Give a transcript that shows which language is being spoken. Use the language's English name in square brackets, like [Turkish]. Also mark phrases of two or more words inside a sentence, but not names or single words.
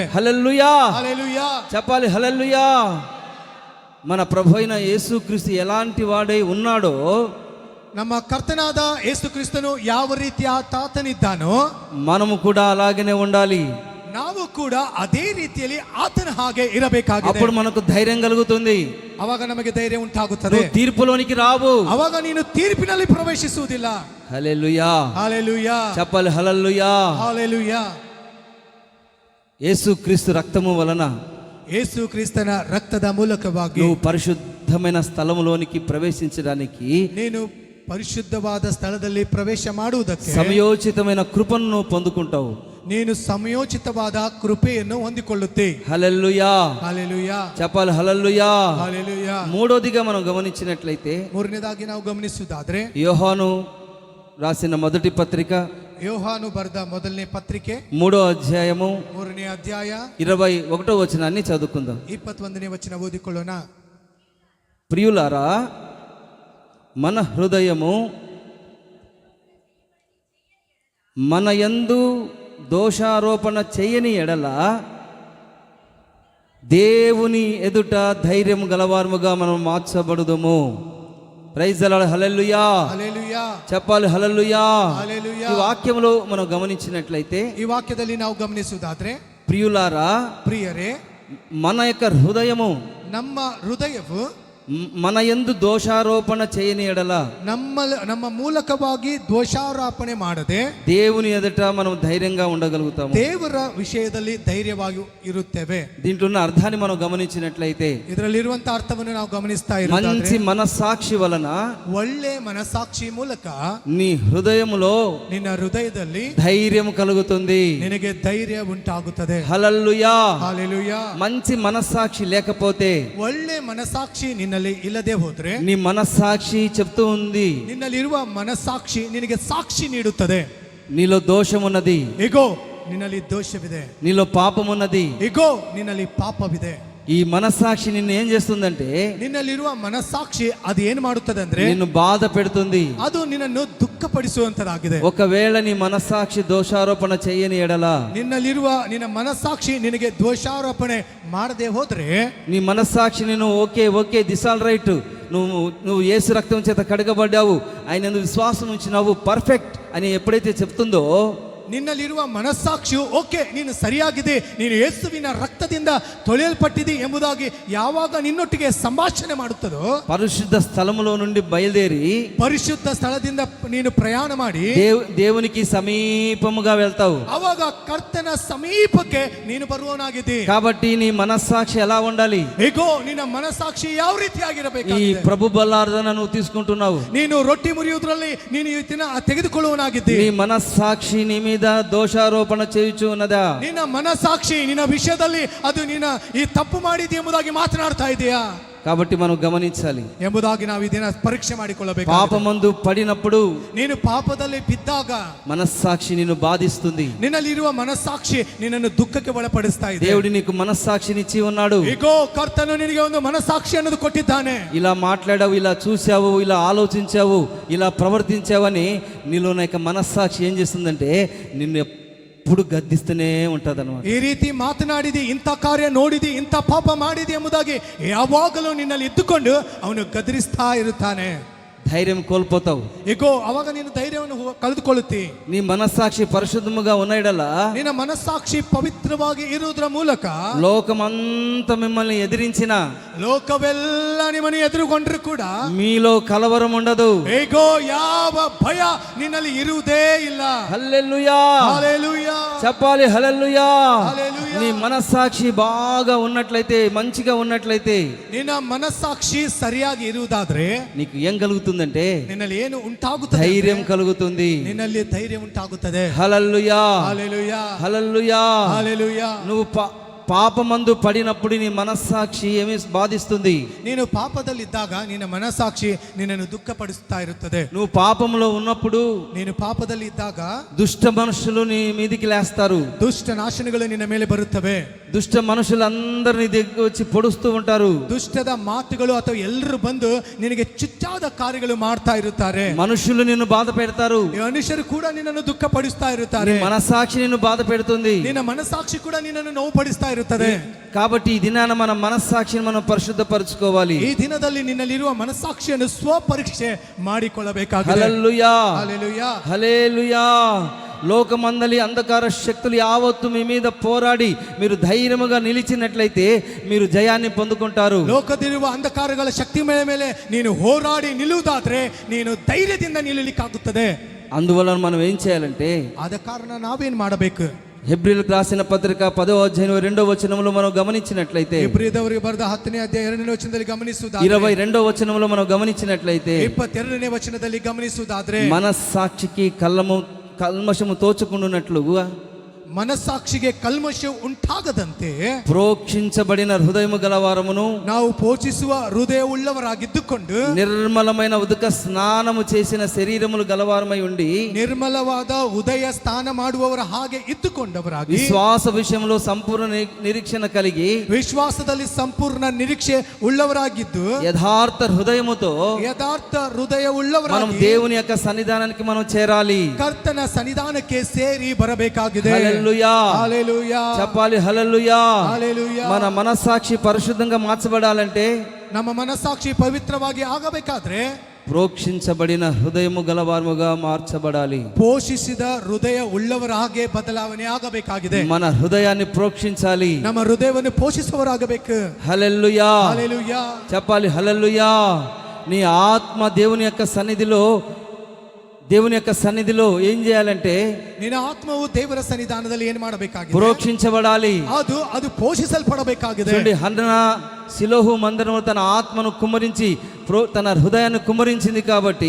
[Telugu] హల్లెలూయా, హల్లెలూయా, చెప్పాలి హల్లెలూయా. మన ప్రభు అయిన యేసుక్రీస్తు ఎలాంటి వాడై ఉన్నాడో, [Kannada] ನಮ್ಮ ಕರ್ತನಾದ ಯೇಸು ಕ್ರಿಸ್ತನು ಯಾವ ರೀತಿಯ ತಾತನಿದ್ದಾನೋ [Telugu] మనము కూడా అలాగనే ఉండాలి. [Kannada] ನಾವು ಕೂಡ ಅದೇ ರೀತಿಯಲ್ಲಿ ಆತನ ಹಾಗೆ ಇರಬೇಕಾಗಿದೆ. [Telugu] అప్పుడు మనకు ధైర్యం కలుగుతుంది. [Kannada] ಅವಾಗ ನಮಗೆ ಧೈರ್ಯ ಉಂಟಾಗುತ್ತದೆ. [Telugu] నువ్వు తీర్పులోనికి రావు. [Kannada] ಅವಾಗ ನೀನು ತೀರ್ಪಿನಲ್ಲಿ ಪ್ರವೇಶಿಸುವುದಿಲ್ಲ. [Telugu] హల్లెలూయా, హల్లెలూయా, చెప్పాలి హల్లెలూయా. హల్లెలూయా. యేసుక్రీస్తు రక్తము వలన, [Kannada] ಯೇಸು ಕ್ರಿಸ್ತನ ರಕ್ತದ ಮೂಲಕವಾಗಿ [Telugu] నువ్వు పరిశుద్ధమైన స్థలములోనికి ప్రవేశించడానికి, [Kannada] ನೀನು ಪರಿಶುದ್ಧವಾದ ಸ್ಥಳದಲ್ಲಿ ಪ್ರವೇಶ ಮಾಡುವುದಕ್ಕೆ [Telugu] సమయోచితమైన కృపను నువ్వు పొందుకుంటావు. [Kannada] ನೀನು ಸಮಯೋಚಿತವಾದ ಕೃಪೆಯನ್ನು ಹೊಂದಿಕೊಳ್ಳುತ್ತೆ. [Telugu] హల్లెలూయా, హల్లెలూయా, చెప్పాలి హల్లెలూయా. హల్లెలూయా. మూడోదిగా మనం గమనించినట్లయితే, [Kannada] ಮೂರನೇದಾಗಿ ನಾವು ಗಮನಿಸುವುದಾದ್ರೆ [Telugu] యోహాను రాసిన మొదటి పత్రిక [Kannada] ಯೋಹಾನು ಬರೆದ ಮೊದಲನೇ ಪತ್ರಿಕೆ [Telugu] 3వ అధ్యాయము [Kannada] 3ನೇ ಅಧ್ಯಾಯ [Telugu] 21వ వచనాన్ని చదువుకుందాం. [Kannada] 21ನೇ ವಚನ ಓದಿಕೊಳ್ಳೋಣ. [Telugu] ప్రియులారా, మన హృదయము మన యందు దోషారోపణ చేయని ఎడల దేవుని ఎదుట ధైర్యం గలవారముగా మనం మార్చబడుదుము. [English] Praise the Lord. [Telugu] హల్లెలూయా, హల్లెలూయా, చెప్పాలి హల్లెలూయా. హల్లెలూయా. ఈ వాక్యంలో మనం గమనించినట్లయితే, [Kannada] ಈ ವಾಕ್ಯದಲ್ಲಿ ನಾವು ಗಮನಿಸುವುದಾದ್ರೆ, [Telugu] ప్రియులారా, [Kannada] ಪ್ರಿಯರೇ, [Telugu] మన యొక్క హృదయము [Kannada] ನಮ್ಮ ಹೃದಯವು [Telugu] మన యందు దోషారోపణ చేయని ఎడల [Kannada] ನಮ್ಮ ಮೂಲಕವಾಗಿ ದೋಷಾರೋಪಣೆ ಮಾಡದೆ [Telugu] దేవుని ఎదుట మనం ధైర్యంగా ఉండగలుగుతాము. [Kannada] ದೇವರ ವಿಷಯದಲ್ಲಿ ಧೈರ್ಯವಾಗಿ ಇರುತ್ತೇವೆ. [Telugu] దీంట్లో ఉన్న అర్థాన్ని మనం గమనించినట్లయితే, [Kannada] ಇದರಲ್ಲಿರುವಂತಹ ಅರ್ಥವನ್ನು ನಾವು ಗಮನಿಸ್ತಾ [Telugu] మంచి [Kannada] ಇರೋದಾದ್ರೆ, [Telugu] మనస్సాక్షి వలన [Kannada] ಒಳ್ಳೆ ಮನಸಾಕ್ಷಿ ಮೂಲಕ [Telugu] నీ హృదయములో [Kannada] ನಿನ್ನ ಹೃದಯದಲ್ಲಿ [Telugu] ధైర్యం కలుగుతుంది. [Kannada] ನಿನಗೆ ಧೈರ್ಯ ಉಂಟಾಗುತ್ತದೆ. [Telugu] హల్లెలూయా. [Kannada] ಹల్లెಲೂಯಾ. [Telugu] మంచి మనస్సాక్షి లేకపోతే, [Kannada] ಒಳ್ಳೆ ಮನಸಾಕ್ಷಿ ನಿನ್ನಲ್ಲಿ ಇಲ್ಲದೆ ಹೋದ್ರೆ, [Telugu] నీ మనస్సాక్షి చెప్తూ ఉంది, [Kannada] ನಿನ್ನಲ್ಲಿರುವ ಮನಸಾಕ್ಷಿ ನಿನಗೆ ಸಾಕ್ಷಿ ನೀಡುತ್ತದೆ. [Telugu] నీలో దోషమున్నది, [Kannada] ಇಗೋ ನಿನ್ನಲ್ಲಿ ದೋಷವಿದೆ, [Telugu] నీలో పాపమున్నది. [Kannada] ಇಗೋ ನಿನ್ನಲ್ಲಿ ಪಾಪವಿದೆ. [Telugu] ఈ మనస్సాక్షి నిన్ను ఏం చేస్తుందంటే, [Kannada] ನಿನ್ನಲ್ಲಿರುವ ಮನಸಾಕ್ಷಿ ಅದು ಏನು ಮಾಡುತ್ತದೆ ಅಂದ್ರೆ, [Telugu] నిన్ను బాధ పెడుతుంది. [Kannada] ಅದು ನಿನ್ನನ್ನು ದುಃಖಪಡಿಸುವಂತದಾಗಿದೆ. [Telugu] ఒకవేళ నీ మనస్సాక్షి దోషారోపణ చేయని ఎడల, [Kannada] ನಿನ್ನಲ್ಲಿರುವ ನಿನ್ನ ಮನಸಾಕ್ಷಿ ನಿನಗೆ ದೋಷಾರೋಪಣೆ ಮಾಡದೆ ಹೋದ್ರೆ, [Telugu] నీ మనస్సాక్షి నేను [English] okay this all right, [Telugu] నువ్వు యేసు రక్తం చేత కడగబడ్డావు, ఆయన యందు విశ్వాసం ఉంచినావు, పర్ఫెక్ట్ అని ఎప్పుడైతే చెప్తుందో, [Kannada] ನಿನ್ನಲ್ಲಿರುವ ಮನಸ್ಸಾಕ್ಷಿಯು ಓಕೆ ನೀನು ಸರಿಯಾಗಿದೆ, ನೀನು ಯೇಸುವಿನ ರಕ್ತದಿಂದ ತೊಳೆಯಲ್ಪಟ್ಟಿದೆ ಎಂಬುದಾಗಿ ಯಾವಾಗ ನಿನ್ನೊಟ್ಟಿಗೆ ಸಂಭಾಷಣೆ ಮಾಡುತ್ತದೋ, [Telugu] పరిశుద్ధ స్థలములో నుండి బయలుదేరి [Kannada] ಪರಿಶುದ್ಧ ಸ್ಥಳದಿಂದ ನೀನು ಪ್ರಯಾಣ ಮಾಡಿ [Telugu] దేవునికి సమీపముగా వెళ్తావు. [Kannada] ಅವಾಗ ಕರ್ತನ ಸಮೀಪಕ್ಕೆ ನೀನು ಬರುವವನಾಗಿದ್ದಿ. [Telugu] కాబట్టి నీ మనస్సాక్షి ఎలా ఉండాలి? [Kannada] ಹೇಗೋ ನಿನ್ನ ಮನಸ್ಸಾಕ್ಷಿ ಯಾವ [Telugu] ఈ [Kannada] ರೀತಿಯಾಗಿರಬೇಕಾಗಿದೆ? [Telugu] ప్రభు బల్లార్దన నువ్వు తీసుకుంటున్నావు. [Kannada] ನೀನು ರೊಟ್ಟಿ ಮುರಿಯುವುದರಲ್ಲಿ ನೀನು ಈ ದಿನ ತೆಗೆದುಕೊಳ್ಳುವನಾಗಿದ್ದಿ. [Telugu] నీ మనస్సాక్షి నీ మీద దోషారోపణ చేయుచు ఉన్నదా? [Kannada] ನಿನ್ನ ಮನಸ್ಸಾಕ್ಷಿ ನಿನ್ನ ವಿಷಯದಲ್ಲಿ ಅದು ನಿನ್ನ ಈ ತಪ್ಪು ಮಾಡಿದೆ ಎಂಬುದಾಗಿ ಮಾತನಾಡ್ತಾ ಇದೆಯಾ [Telugu] కాబట్టి మనం గమనించాలి. [Kannada] ಎಂಬುದಾಗಿ ನಾವು ಈ ದಿನ ಪರೀಕ್ಷೆ ಮಾಡಿಕೊಳ್ಳಬೇಕು. [Telugu] పాపమందు పడినప్పుడు [Kannada] ನೀನು ಪಾಪದಲ್ಲಿ ಬಿದ್ದಾಗ [Telugu] మనస్సాక్షి నిన్ను బాధిస్తుంది. [Kannada] ನಿನ್ನಲ್ಲಿರುವ ಮನಸ್ಸಾಕ್ಷಿ ನಿನ್ನನ್ನು ದುಃಖಕ್ಕೆ ಒಳಪಡಿಸ್ತಾ ಇದೆ. [Telugu] దేవుడు నీకు మనస్సాక్షినిచ్చి ఉన్నాడు. [Kannada] ಈಗೋ ಕರ್ತನು ನಿನಗೆ ಒಂದು ಮನಸ್ಸಾಕ್ಷಿ ಅನ್ನೋದು ಕೊಟ್ಟಿದ್ದಾನೆ. [Telugu] ఇలా మాట్లాడావు, ఇలా చూసావు, ఇలా ఆలోచించావు, ఇలా ప్రవర్తించావని నీలో నా యొక్క మనస్సాక్షి ఏం చేస్తుందంటే నిన్ను ఎప్పుడు గద్దిస్తూనే ఉంటుంది అన్నమాట. [Kannada] ಈ ರೀತಿ ಮಾತನಾಡಿದಿ, ಇಂಥ ಕಾರ್ಯ ನೋಡಿದಿ, ಇಂಥ ಪಾಪ ಮಾಡಿದಿ ಎಂಬುದಾಗಿ ಯಾವಾಗಲೂ ನಿನ್ನಲ್ಲಿ ಇದ್ದುಕೊಂಡು ಅವನು ಗದರಿಸ್ತಾ ಇರುತ್ತಾನೆ. [Telugu] ధైర్యం కోల్పోతావు. [Kannada] ಈಗೋ ಅವಾಗ ನೀನು ಧೈರ್ಯವನ್ನು ಕಳೆದುಕೊಳ್ಳುತ್ತಿ. [Telugu] నీ మనస్సాక్షి పరిశుద్ధముగా ఉన్నడలా [Kannada] ನಿನ್ನ ಮನಸ್ಸಾಕ್ಷಿ ಪವಿತ್ರವಾಗಿ ಇರುವುದರ ಮೂಲಕ [Telugu] లోకమంతా మిమ్మల్ని ఎదిరించిన, [Kannada] ಲೋಕವೆಲ್ಲ ನಿಮ್ಮನ್ನು ಎದುರುಗೊಂಡ್ರು ಕೂಡ [Telugu] మీలో కలవరం ఉండదు. [Kannada] ಹೇಗೋ ಯಾವ ಭಯ ನಿನ್ನಲ್ಲಿ ಇರುವುದೇ ಇಲ್ಲ. [Telugu] హల్లెలూయా, హల్లెలూయా, చెప్పాలి హల్లెలూయా. హల్లెలూయా. నీ మనస్సాక్షి బాగా ఉన్నట్లయితే, మంచిగా ఉన్నట్లయితే, [Kannada] ನಿನ್ನ ಮನಸ್ಸಾಕ್ಷಿ ಸರಿಯಾಗಿ ಇರುವುದಾದ್ರೆ [Telugu] నీకు ఏం కలుగుతుందంటే [Kannada] ನಿನ್ನಲ್ಲಿ ಏನು ಉಂಟಾಗುತ್ತದೆ? [Telugu] ధైర్యం కలుగుతుంది. [Kannada] ನಿನ್ನಲ್ಲಿ ಧೈರ್ಯ ಉಂಟಾಗುತ್ತದೆ. [Telugu] హల్లెలూయా, హల్లెలూయా, హల్లెలూయా. హల్లెలూయా. నువ్వు పాపమందు పడినప్పుడు నీ మనస్సాక్షి ఏమి బాధిస్తుంది? [Kannada] ನೀನು ಪಾಪದಲ್ಲಿದ್ದಾಗ ನಿನ್ನ ಮನಸ್ಸಾಕ್ಷಿ ನಿನ್ನನ್ನು ದುಃಖಪಡಿಸ್ತಾ ಇರುತ್ತದೆ. [Telugu] నువ్వు పాపంలో ఉన్నప్పుడు [Kannada] ನೀನು ಪಾಪದಲ್ಲಿ ಇದ್ದಾಗ [Telugu] దుష్ట మనుషులు నీ మీదికి లేస్తారు. [Kannada] ದುಷ್ಟ ನಾಶನಗಳು ನಿನ್ನ ಮೇಲೆ ಬರುತ್ತವೆ. [Telugu] దుష్ట మనుషులందరూ నీ దగ్గర వచ్చి పొడుస్తూ ఉంటారు. [Kannada] ದುಷ್ಟದ ಮಾತುಗಳು ಅಥವಾ ಎಲ್ಲರೂ ಬಂದು ನಿನಗೆ ಚುಚ್ಚಾದ ಕಾರ್ಯಗಳು ಮಾಡ್ತಾ ಇರುತ್ತಾರೆ. [Telugu] మనుషులు నిన్ను బాధ పెడతారు. [Kannada] ಈ ಮನುಷ್ಯರು ಕೂಡ ನಿನ್ನನ್ನು ದುಃಖಪಡಿಸ್ತಾ ಇರುತ್ತಾರೆ. [Telugu] నీ మనస్సాక్షి నిన్ను బాధ పెడుతుంది. [Kannada] ನಿನ್ನ ಮನಸ್ಸಾಕ್ಷಿ ಕೂಡ ನಿನ್ನನ್ನು ನೋವುಪಡಿಸ್ತಾ ಇರುತ್ತದೆ. [Telugu] కాబట్టి ఈ దినాన మన మనస్సాక్షిని మనం పరిశుద్ధపరచుకోవాలి. [Kannada] ಈ ದಿನದಲ್ಲಿ ನಿನ್ನಲ್ಲಿರುವ ಮನಸ್ಸಾಕ್ಷಿಯನ್ನು ಸ್ವಪರೀಕ್ಷೆ ಮಾಡಿಕೊಳ್ಳಬೇಕಾಗಿದೆ. [Telugu] హల్లెలూయా, హల్లెలూయా, హల్లెలూయా. లోకమందలి అంధకార శక్తులు యావత్తు మీ మీద పోరాడి మీరు ధైర్యముగా నిలిచినట్లయితే మీరు జయాన్ని పొందుకుంటారు. [Kannada] ಲೋಕದಿರುವ ಅಂಧಕಾರಗಳ ಶಕ್ತಿ ಮೇಲೆ ನೀನು ಹೋರಾಡಿ ನಿಲ್ಲುವುದಾದ್ರೆ ನೀನು ಧೈರ್ಯದಿಂದ ನಿಲ್ಲಲಿಕ್ಕಾಗುತ್ತದೆ. [Telugu] అందువలన మనం ఏం చేయాలంటే [Kannada] ಆದ ಕಾರಣ ನಾವೇನ್ ಮಾಡಬೇಕು? [Telugu] హెబ్రీయులకు రాసిన పత్రిక 10వ అధ్యాయం 2వ వచనంలో మనం గమనించినట్లయితే, [Kannada] ಇಬ್ರಿದವರಿಗೆ ಬರೆದ 10ನೇ ಅಧ್ಯಾಯ 2ನೇ ವಚನದಲ್ಲಿ ಗಮನಿಸುವುದಾದ್ರೆ, [Telugu] 22వ వచనంలో మనం గమనించినట్లయితే [Kannada] 22ನೇ ವಚನದಲ್ಲಿ ಗಮನಿಸುವುದಾದ್ರೆ, [Telugu] మనస్సాక్షికి కల్మషము తోచుకుండునట్లుగా [Kannada] ಮನಸ್ಸಾಕ್ಷಿಗೆ ಕಲ್ಮಶ ಉಂಟಾಗದಂತೆ [Telugu] ప్రోక్షించబడిన హృదయము గలవారమును [Kannada] ನಾವು ಪೋಷಿಸುವ ಹೃದಯವುಳ್ಳವರಾಗಿದ್ದುಕೊಂಡು [Telugu] నిర్మలమైన ఉదక స్నానము చేసిన శరీరములు గలవారమై ఉండి [Kannada] ನಿರ್ಮಲವಾದ ಉದಯ ಸ್ನಾನ ಮಾಡುವವರ ಹಾಗೆ ಇದ್ದುಕೊಂಡವರಾಗಿ [Telugu] విశ్వాస విషయంలో సంపూర్ణ నిరీక్షణ కలిగి [Kannada] ವಿಶ್ವಾಸದಲ್ಲಿ ಸಂಪೂರ್ಣ ನಿರೀಕ್ಷೆ ಉಳ್ಳವರಾಗಿದ್ದು [Telugu] యథార్థ హృదయముతో [Kannada] ಯಥಾರ್ಥ ಹೃದಯ ಉಳ್ಳವರಾಗಿ [Telugu] మనం దేవుని యొక్క సన్నిధానానికి మనం చేరాలి. [Kannada] ಕರ್ತನ ಸನ್ನಿಧಾನಕ್ಕೆ ಸೇರಿ ಬರಬೇಕಾಗಿದೆ. [Telugu] హల్లెలూయా, హల్లెలూయా చెప్పాలి హల్లెలూయా. హల్లెలూయా. మన మనస్సాక్షి పరిశుద్ధంగా మార్చబడాలంటే, [Kannada] ನಮ್ಮ ಮನಸ್ಸಾಕ್ಷಿ ಪವಿತ್ರವಾಗಿ ಆಗಬೇಕಾದ್ರೆ [Telugu] ప్రోక్షించబడిన హృదయము గలవారముగా మార్చబడాలి. [Kannada] ಪೋಷಿಸಿದ ಹೃದಯ ಉಳ್ಳವರ ಹಾಗೆ ಬದಲಾವಣೆ ಆಗಬೇಕಾಗಿದೆ. [Telugu] మన హృదయాన్ని ప్రోక్షించాలి. [Kannada] ನಮ್ಮ ಹೃದಯವನ್ನು ಪೋಷಿಸುವವರಾಗಬೇಕು. [Telugu] హల్లెలూయా, హల్లెలూయా. చెప్పాలి హల్లెలూయా. నీ ఆత్మ దేవుని యొక్క సన్నిధిలో ఏం చేయాలంటే, [Kannada] ನಿನ್ನ ಆತ್ಮವು ದೇವರ ಸನ್ನಿಧಾನದಲ್ಲಿ ಏನು ಮಾಡಬೇಕಾಗಿದೆ? [Telugu] ప్రోక్షించబడాలి. [Kannada] ಅದು ಪೋಷಿಸಲ್ಪಡಬೇಕಾಗಿದೆ. [Telugu] చూడండి, హన్నన శిలోహు మందిరము తన ఆత్మను కుమ్మరించి తన హృదయాన్ని కుమ్మరించింది కాబట్టి,